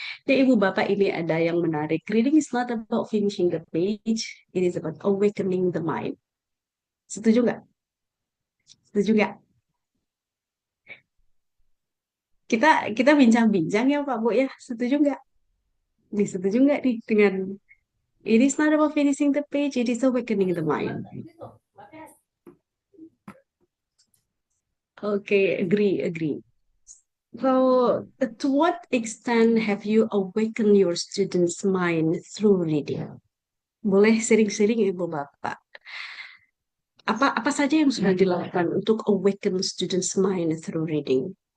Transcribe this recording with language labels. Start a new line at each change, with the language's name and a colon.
Indonesian: Jadi Ibu Bapak ini ada yang menarik.
English: Reading is not about finishing the page, it is about awakening the mind.
Indonesian: Setuju nggak? Setuju nggak? Kita bincang-bincang ya Pak Bu ya. Setuju nggak? Setuju nggak nih dengan
English: it is not about finishing the page, it is awakening the mind. Okay, agree. So, to what extent have you awakened your students' mind through reading?
Indonesian: Boleh sering-sering Ibu Bapak. Apa saja yang sudah dilakukan untuk
English: awaken students' mind through reading?